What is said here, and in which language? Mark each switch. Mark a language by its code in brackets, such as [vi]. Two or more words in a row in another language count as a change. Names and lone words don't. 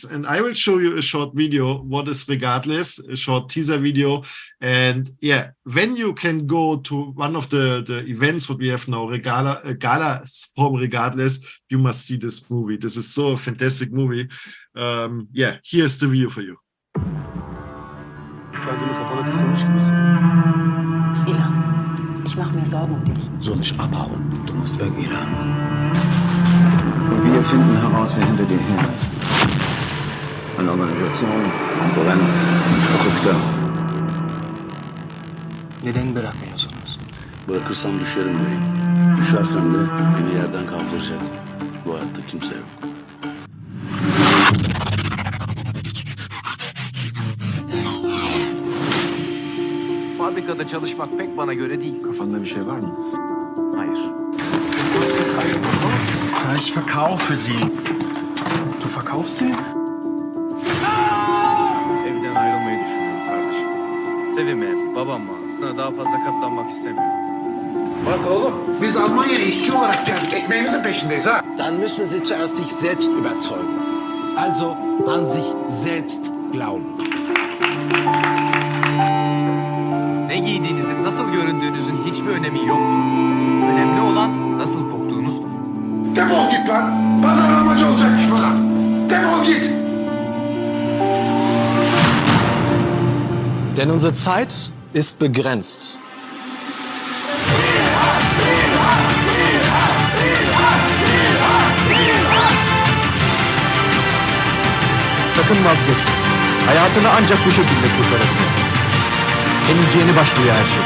[en] And I will show you a short video, what is Regardless, a short teaser video. And yeah, when you can go to one of the events what we have now, gala from Regardless, you must see this movie. This is so a fantastic movie. Yeah, here's the video for you. [tr] Kendimi kapana kısamış gibisin. [de] Ilan, ich mache mir Sorgen um dich. Soll ich abhauen? Du musst weg, Ilan. Wir finden heraus, wer hinter dir her ist. Eine Organisation, Konkurrenz, ein Verrückter. [tr] Neden bırakmıyorsunuz? Bırakırsam düşerim beyim. Düşersem de beni yerden kaldıracak. Bu hayatta kimse yok. Fabrikada çalışmak pek bana göre değil. Kafanda bir şey var mı? Hayır. [de] Das was für Teile raus. Ja, ich verkaufe sie. Du verkaufst sie? [tr] Evden ayrılmayı düşünüyorum kardeşim. Sevime, babama daha fazla katlanmak istemiyorum. Bak oğlum, biz Almanya'ya işçi olarak geldik. Ekmeğimizin peşindeyiz ha. [de] Dann müssen Sie zuerst sich selbst überzeugen. Also an sich selbst glauben. [tr] Ne giydiğinizin, nasıl göründüğünüzün hiçbir önemi yoktur. Önemli olan nasıl koktuğunuzdur. Defol git lan. Pazarlamacı olacakmış bana. Defol git. [de] Denn unsere Zeit ist begrenzt. [tr] Sakın vazgeçme. Hayatını ancak bu şekilde kurtarabilirsin. Henüz yeni başlıyor her şey.